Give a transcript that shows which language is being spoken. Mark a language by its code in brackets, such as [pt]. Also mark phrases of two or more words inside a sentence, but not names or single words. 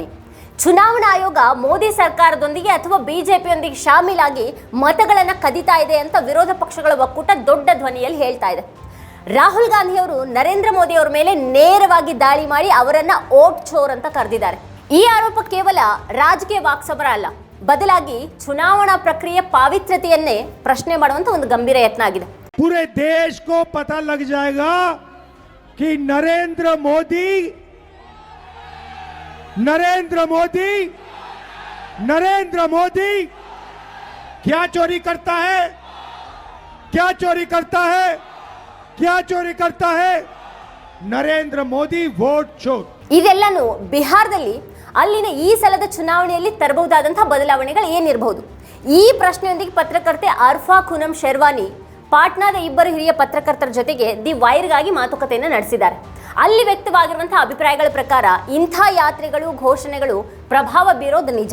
[kn] ಚುನಾವಣಾ ಆಯೋಗ ಮೋದಿ ಸರ್ಕಾರದೊಂದಿಗೆ ಅಥವಾ ಬಿಜೆಪಿಯೊಂದಿಗೆ ಶಾಮೀಲಾಗಿ ಮತಗಳನ್ನು ಕದೀತಾ ಇದೆ ಅಂತ ವಿರೋಧ ಪಕ್ಷಗಳ ಒಕ್ಕೂಟ ದೊಡ್ಡ ಧ್ವನಿಯಲ್ಲಿ ಹೇಳ್ತಾ ಇದೆ. ರಾಹುಲ್ ಗಾಂಧಿ ಅವರು ನರೇಂದ್ರ ಮೋದಿ ಅವರ ಮೇಲೆ ನೇರವಾಗಿ ದಾಳಿ ಮಾಡಿ ಅವರನ್ನ [hi] वोट चोर [kn] ಅಂತ ಕರೆದಿದ್ದಾರೆ. ಈ ಆರೋಪ ಕೇವಲ ರಾಜಕೀಯ ವಾಕ್ಸಮರ ಅಲ್ಲ, ಬದಲಾಗಿ ಚುನಾವಣಾ ಪ್ರಕ್ರಿಯೆ ಪಾವಿತ್ರ್ಯತೆಯನ್ನೇ ಪ್ರಶ್ನೆ ಮಾಡುವಂತ ಒಂದು ಗಂಭೀರ ಯತ್ನ ಆಗಿದೆ. [hi] पूरे देश को पता लग जाएगा कि नरेंद्र मोदी क्या चोरी करता है नरेंद्र मोदी वोट चोर. [kn] ಇದೆಲ್ಲನೂ ಬಿಹಾರದಲ್ಲಿ ಅಲ್ಲಿನ ಈ ಸಲದ ಚುನಾವಣೆಯಲ್ಲಿ ತರಬಹುದಾದಂತಹ ಬದಲಾವಣೆಗಳು ಏನಿರಬಹುದು? ಈ ಪ್ರಶ್ನೆಯೊಂದಿಗೆ ಪತ್ರಕರ್ತೆ ಅರ್ಫಾ ಖುನಮ್ ಶೆರ್ವಾನಿ ಪಾಟ್ನಾದ ಇಬ್ಬರು ಹಿರಿಯ ಪತ್ರಕರ್ತರ ಜೊತೆಗೆ ದಿ ವೈರ್ಗಾಗಿ ಮಾತುಕತೆಯನ್ನು ನಡೆಸಿದ್ದಾರೆ. ಅಲ್ಲಿ ವ್ಯಕ್ತವಾಗಿರುವಂತಹ ಅಭಿಪ್ರಾಯಗಳ ಪ್ರಕಾರ ಇಂಥ ಯಾತ್ರೆಗಳು, ಘೋಷಣೆಗಳು ಪ್ರಭಾವ ಬೀರೋದು ನಿಜ.